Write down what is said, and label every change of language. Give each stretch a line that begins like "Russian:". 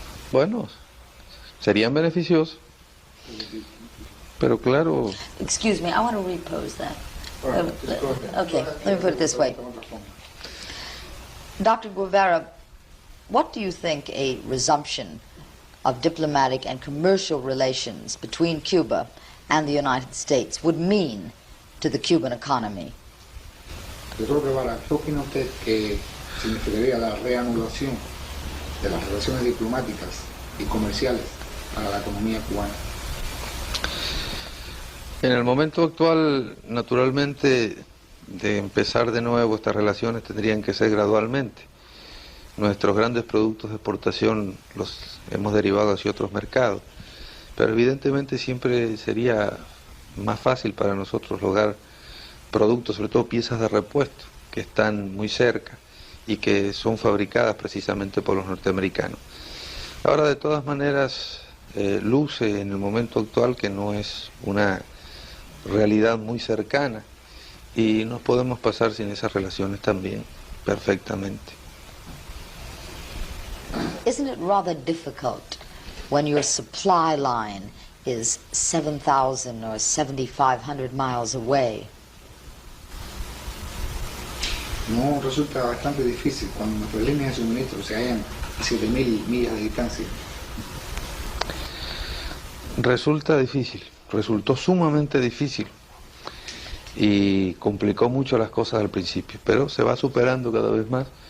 Spanish: Bueno, serían beneficiosos, pero claro,
English: Excuse me, I want to repose that. All right, just go ahead. Okay, let me put it this way. Dr. Guevara, what do you think a resumption of diplomatic and commercial relations between Cuba and the United States would mean to the Cuban economy?
Spanish: Doctor Guevara, ¿qué opina usted que significaría la reanudación de las relaciones diplomáticas y comerciales para la economía cubana? En el momento actual, naturalmente, de empezar de nuevo estas relaciones tendrían que ser gradualmente. Nuestros grandes productos de exportación los hemos derivado hacia otros mercados, pero evidentemente siempre sería más fácil para nosotros lograr productos, sobre todo piezas de repuesto, que están muy cerca y que son fabricadas precisamente por los norteamericanos. Ahora, de todas maneras, luce en el momento actual que no es una realidad muy cercana y nos podemos pasar sin esas relaciones también perfectamente.
English: Isn't it rather difficult when your supply line is 7,000 or 7,500 miles away?
Spanish: No resulta bastante difícil cuando nuestras líneas de suministro se hallan a 7.000 millas de distancia. Resulta difícil, resultó sumamente difícil y complicó mucho las cosas al principio, pero se va superando cada vez más.